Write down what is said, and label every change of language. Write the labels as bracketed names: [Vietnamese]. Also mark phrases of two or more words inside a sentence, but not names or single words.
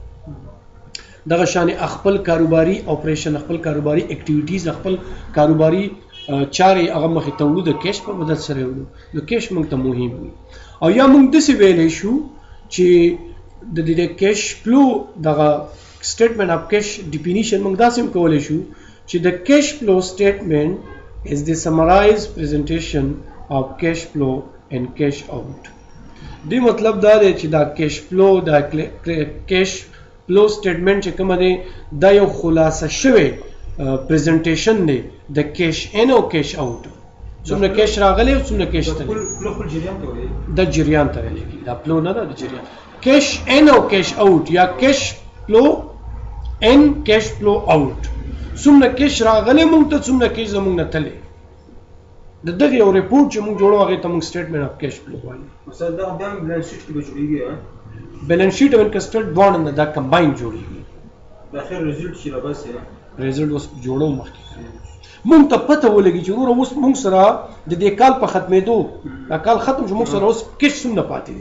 [Pashto] دغه شان خپل کاروباري اپریشن، خپل کاروباري اکټیویټیز، خپل کاروباري چارې هغه مخې ته وړو د کیش په مدد سره وړو. نو کیش موږ ته مهم وي. او یا موږ داسې ویلی شو چې د دې [English] cash flow [Pashto] دغه [English] statement of cash definition [Pashto] موږ داسې هم کولی شو چې د [English] cash flow statement is the summarize presentation of cash flow and cash out. [Pashto] دی مطلب دا دی چې دا [English] cash flow [Pashto] دا [English] cash flow statement [Pashto] چې کومه دی دا یو خلاصه شوی پریزنټیشن دی د [English] cash in [Pashto] او [English] cash out. [Pashto] څومره کیش راغلی او څومره کیش تللی، د جریان ته ویل کېږي، دا فلو نه ده، د جریان. [English] cash in [Pashto] او [English] cash out [Pashto] یا [English] cash flow in cash flow out. [Pashto] څومره کیش راغلی موږ ته، څومره کیش زموږ نه تللی. د دغه یو ریپورټ چې موږ جوړو هغې ته موږ [English] statement of cash flow [Pashto] وایو. استاد دا بیا [English] balance sheet [Pashto] کې به جوړېږي؟ [English] balance sheet [Pashto] او [English] income statement [Pashto] دواړه نه دا کمباین جوړېږي. د اخر ریزلټ چې راباسي ریزلټ اوس جوړو مخکې موږ ته پته ولګي چې وروره اوس موږ سره د دې کال په ختمېدو، دا کال ختم شو، موږ سره اوس کیش څومره پاتې دی.